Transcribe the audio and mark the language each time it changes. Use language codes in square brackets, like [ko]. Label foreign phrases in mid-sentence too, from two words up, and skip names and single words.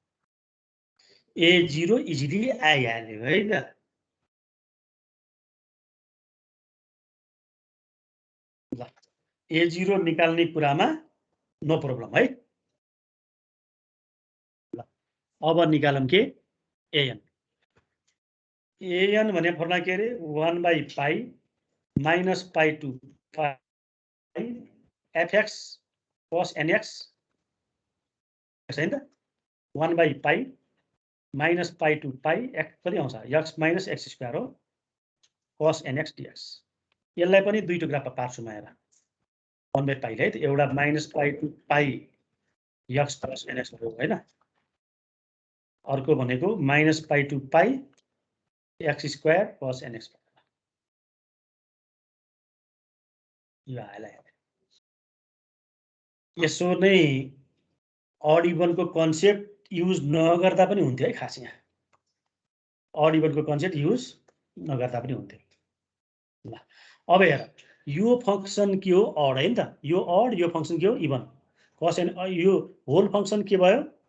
[ne] a0 इजिली आइहाल्यो है त ल a0 निकाल्ने कुरामा [en] no problem [ne] है ल अब निकालौं के an भने फर्मुला के रे [en] 1/pi minus pi to pi fx cos nx [ne] हैन त [en] 1/pi minus pi to pi x [ne] कति आउँछ [en] x minus x square [ne] हो [en] cos nx dx [ne] यसलाई पनि दुई टुक्रामा पार्छु म हेर 1/पाई है त एउटा [en] minus pi to pi x cos nx [ne] भयो हैन अर्को भनेको [en] minus pi to pi x square cos nx [ne] यो आएला यसो नै अड इभनको कन्सेप्ट युज नगर्दा पनि हुन्थ्यो है खास यहाँ अड इभनको कन्सेप्ट युज नगर्दा पनि हुन्थ्यो ल अब हेर यो फंक्सन के हो अड है नि त यो अड यो फंक्सन के हो इभन cos n यो [en] whole function [ne] के भयो